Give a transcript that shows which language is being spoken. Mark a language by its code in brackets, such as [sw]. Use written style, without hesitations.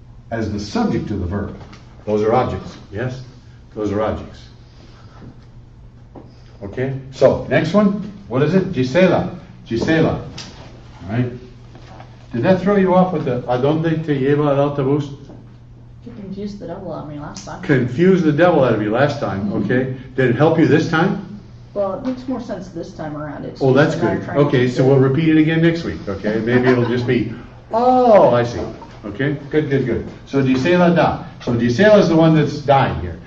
[en] As the subject to the verb. Those are objects, yes? Those are objects. Okay, so next one, what is it? Gisela. All right. Did that throw you off with the [es] ¿a dónde te lleva el autobús? [en] You confused the devil out of me last time. Confused the devil out of you last time, okay? Did it help you this time? Well, it makes more sense this time around. It's Oh, that's just that I'm good. trying to Okay, so we'll repeat it again next week, okay? Maybe it'll just be, oh, I see. Okay, good. So Gisela da. So Gisela is the one that's dying here.